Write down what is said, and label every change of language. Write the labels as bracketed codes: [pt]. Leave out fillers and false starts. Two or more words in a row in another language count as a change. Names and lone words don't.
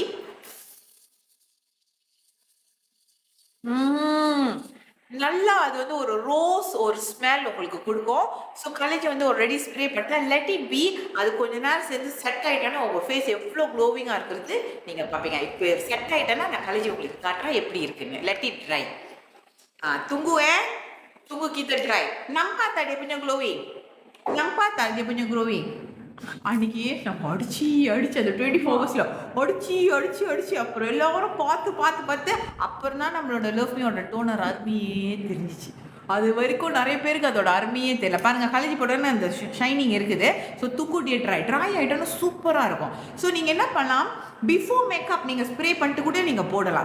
[ta] நல்லா அது வந்து ஒரு ரோஸ் ஒரு ஸ்மெல் உங்களுக்கு கொடுக்கும். ஸோ காலேஜ் வந்து ஒரு ரெடி ஸ்ப்ரே பண்ணிட்டேன். [en] let it be. [ta] அது கொஞ்ச நேரம் சேர்ந்து செட் ஆகிட்டேன்னா உங்கள் ஃபேஸ் எவ்வளோ க்ளோவிங்காக இருக்கிறது நீங்கள் பார்ப்பீங்க. இப்போ செட் ஆகிட்டேன்னா நான் காலேஜ் உங்களுக்கு காட்டுறேன் எப்படி இருக்குன்னு. [en] let it dry. [ms] tunggu kita dry. Nampak tak dia punya glowing? Nampak tak dia punya glowing? [ta] அன்றைக்கி நம்ம அடித்து அந்த 24 ஹவர்ஸில் அடித்து அப்புறம் எல்லாரும் பார்த்து அப்புறம் தான் நம்மளோட லவ்மியோட டோனர் அருமையே தெரிஞ்சிச்சு. அது வரைக்கும் நிறைய பேருக்கு அதோட அருமையே தெரியல. பாருங்கள் காலேஜ் போட்டோன்னா அந்த ஷைனிங் இருக்குது. ஸோ தூக்குட்டியே ட்ரை ஆகிட்டோன்னா சூப்பராக இருக்கும். ஸோ நீங்கள் என்ன பண்ணலாம், [en] before makeup [ta] நீங்கள் ஸ்ப்ரே பண்ணிட்டு கூட நீங்கள் போடலாம்.